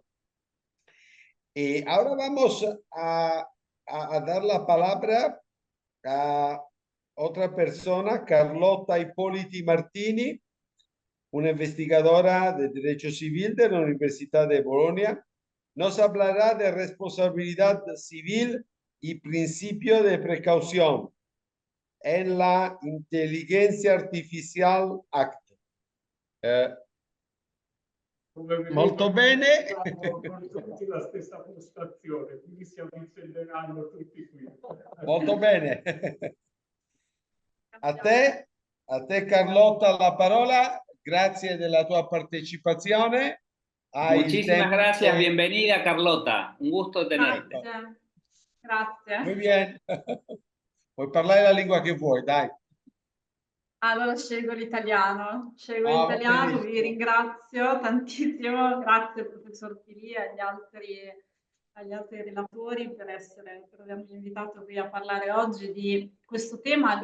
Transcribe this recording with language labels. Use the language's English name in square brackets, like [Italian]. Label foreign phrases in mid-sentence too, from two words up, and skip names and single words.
[Spanish] Y ahora vamos a dar la palabra a otra persona, Carlota Ippoliti Martini, una investigadora de Derecho Civil de la Universidad de Bolonia. Nos hablará de responsabilidad civil y principio de precaución en la Intelligenza Artificial Act. [Italian] Molto bene. Con tutti la stessa postazione, quindi si avvicineranno tutti qui. Molto bene. A te Carlotta la parola. Grazie della tua partecipazione. [Spanish] Muchísimas gracias, bienvenida Carlota, un gusto tenerte. [Italian] Grazie. [Spanish] Muy bien. [Italian] Puoi parlare la lingua che vuoi, dai. Allora scelgo l'italiano. L'italiano, vi ringrazio tantissimo, grazie al professor Pili e agli altri relatori per avermi invitato qui a parlare oggi di questo tema.